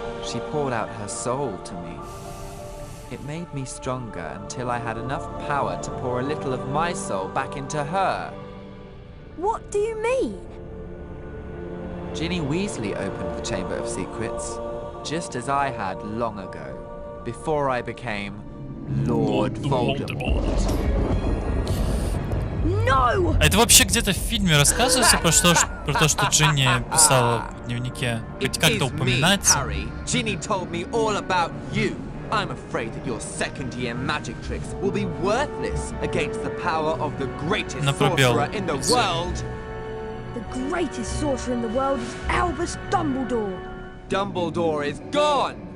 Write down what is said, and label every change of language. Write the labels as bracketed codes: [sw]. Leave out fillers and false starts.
[en] She poured out her soul to me. It made me stronger until I had enough power to pour a little of my soul back into her. What do you mean? Ginny Weasley opened the Chamber of Secrets, just as I had long ago, before I became Lord Voldemort. No! [ru] А это вообще где-то в фильме рассказывается про то, что Джинни писала в дневнике? Хоть как-то упоминается? [en] Harry. Ginny told me all about you. I'm afraid that your second-year magic tricks will be worthless against the power of the greatest sorcerer in the world. The greatest sorcerer in the world is Albus Dumbledore. Dumbledore is gone.